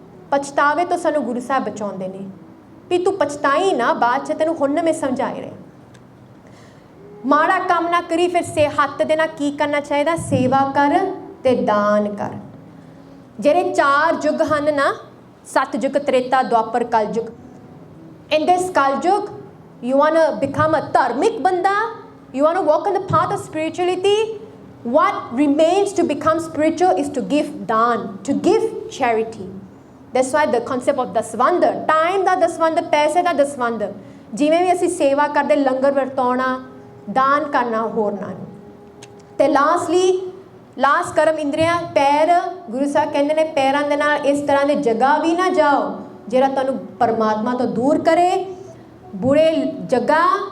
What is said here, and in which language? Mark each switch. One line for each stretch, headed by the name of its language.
Punjabi: ਪਛਤਾਵੇ ਤੋਂ ਸਾਨੂੰ ਗੁਰੂ ਸਾਹਿਬ ਬਚਾਉਂਦੇ ਨੇ ਵੀ ਤੂੰ ਪਛਤਾਈ ਨਾ, ਬਾਅਦ 'ਚ ਤੈਨੂੰ ਹੁਣ ਮੈਂ ਸਮਝਾਏ ਰਿਹਾ। ਮਾੜਾ ਕੰਮ ਨਾ ਕਰੀ। ਫਿਰ ਹੱਥ ਦੇ ਨਾਲ ਕੀ ਕਰਨਾ ਚਾਹੀਦਾ? ਸੇਵਾ ਕਰ ਤੇ ਦਾਨ ਕਰ। ਜਿਹੜੇ 4 ਯੁੱਗ ਹਨ ਨਾ, ਸਤਯੁਗ, ਤ੍ਰੇਤਾ, ਦੁਆਪਰ, ਕਲਯੁਗ।
English: in this Kalyug you want to become a
Punjabi: ਧਾਰਮਿਕ ਬੰਦਾ,
English: you want to walk on the path of spirituality, what remains to become spiritual is to give daan, to give charity. That's why the concept of
Punjabi: ਦਸਵੰਧ, ਟਾਈਮ ਦਾ ਦਸਵੰਧ, ਪੈਸੇ ਦਾ ਦਸਵੰਧ। ਜਿਵੇਂ ਵੀ ਅਸੀਂ ਸੇਵਾ ਕਰਦੇ, ਲੰਗਰ ਵਰਤਾਉਣਾ, ਦਾਨ ਕਰਨਾ ਹੋਰਨਾਂ ਨੂੰ। ਤੇ ਲਾਸਟ ਕਰਮ ਇੰਦਰੀਆਂ, ਪੈਰ। ਗੁਰੂ ਸਾਹਿਬ ਕਹਿੰਦੇ ਨੇ ਪੈਰਾਂ ਦੇ ਨਾਲ ਇਸ ਤਰ੍ਹਾਂ ਦੇ ਜਗ੍ਹਾ ਵੀ ਨਾ ਜਾਓ ਜਿਹੜਾ ਤੁਹਾਨੂੰ ਪਰਮਾਤਮਾ ਤੋਂ ਦੂਰ ਕਰੇ। ਬੁਰੇ ਜਗ੍ਹਾ